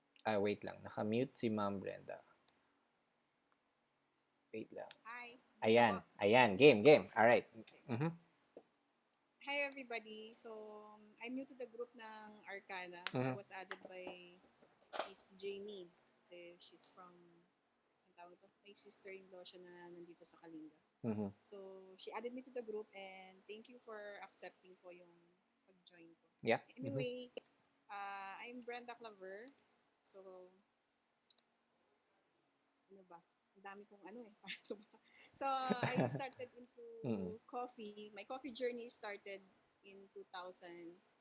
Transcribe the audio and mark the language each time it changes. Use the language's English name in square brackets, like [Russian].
[Filipino] Wait lang. Naka-mute si Ma'am Brenda. Wait lang. [English] Hi. Ayan. Ayan. Game. Alright. Mm-hmm. Hi everybody. So, I'm new to the group ng Arcana. So, I was added by Miss Jamie. [Filipino] Kasi [English] she's from, [Filipino] ang tawag ito, may sister-in-law siya na nandito sa Kalinga. Mm-hmm. [English] So, she added me to the group and thank you for accepting [Filipino] po yung pag-join ko. [English] Yeah. Anyway, I'm Brenda Claver. So, [Filipino] ano ba? Ang dami kong ano eh. Paano ba? [English] So, I started into coffee. My coffee journey started in 2011.